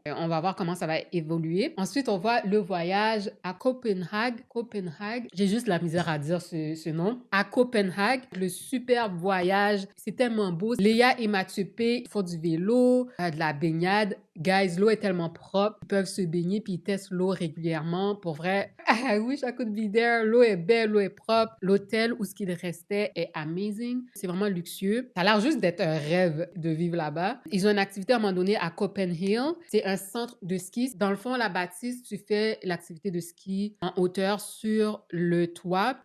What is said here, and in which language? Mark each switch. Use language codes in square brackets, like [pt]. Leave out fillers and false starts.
[fr] On va voir comment ça va évoluer. Ensuite, on voit le voyage à Copenhague. Copenhague, j'ai juste la misère à dire ce nom. À Copenhague, le superbe voyage. C'est tellement beau. Léa et Mathieu P font du vélo, de la baignade. Guys, l'eau est tellement propre. Ils peuvent se baigner puis ils testent l'eau régulièrement. Pour vrai, [en] I wish I could be there. [fr] L'eau est belle, l'eau est propre. L'hôtel où ce qu'il restait est amazing. C'est vraiment luxueux. Ça a l'air juste d'être un rêve de vivre là-bas. Ils ont une activité à un moment donné à Copenhill. C'est un centre de ski. Dans le fond, la bâtisse, tu fais l'activité de ski en hauteur sur le toit.